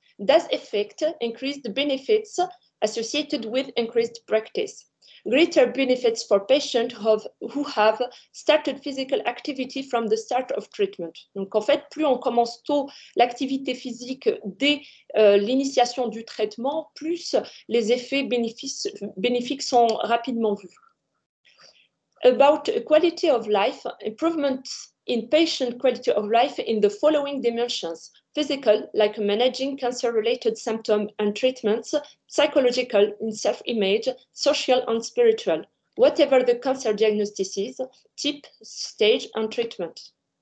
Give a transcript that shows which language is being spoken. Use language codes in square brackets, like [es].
[en] Does effect increase the benefits associated with increased practice? Greater benefits for patients who have started physical activity from the start of treatment. [fr] Donc en fait, plus on commence tôt l'activité physique dès l'initiation du traitement, plus les effets bénéfiques sont rapidement vus. [en] About quality of life, improvements in patient quality of life in the following dimensions: physical, like managing cancer-related symptoms and treatments; psychological, in self-image; social and spiritual, whatever the cancer diagnosis is, type, stage, and treatment.